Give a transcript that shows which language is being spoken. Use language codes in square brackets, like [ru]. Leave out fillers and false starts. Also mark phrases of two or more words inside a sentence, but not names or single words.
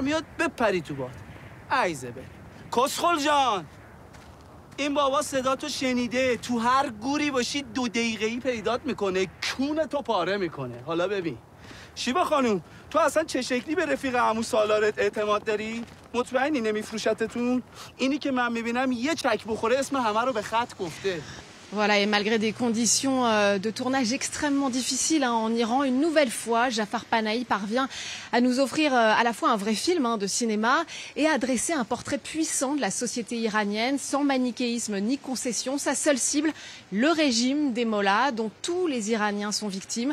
[fa] میاد بپری تو باد عیزه به کسخل جان این بابا صدا تو شنیده تو هر گوری باشی 2 دقیقه‌ای پیدات میکنه کون تو پاره میکنه حالا ببین شیبا خانوم تو اصلا چه شکلی به رفیق عمو سالارت اعتماد داری مطمئنی نمیفروشتتون اینی که من میبینم یه چک بخوره اسم همه رو به خط گفته. [fr] Voilà, et malgré des conditions de tournage extrêmement difficiles en Iran, une nouvelle fois, Jafar Panahi parvient à nous offrir à la fois un vrai film de cinéma et à dresser un portrait puissant de la société iranienne, sans manichéisme ni concession. Sa seule cible, le régime des mollahs, dont tous les Iraniens sont victimes.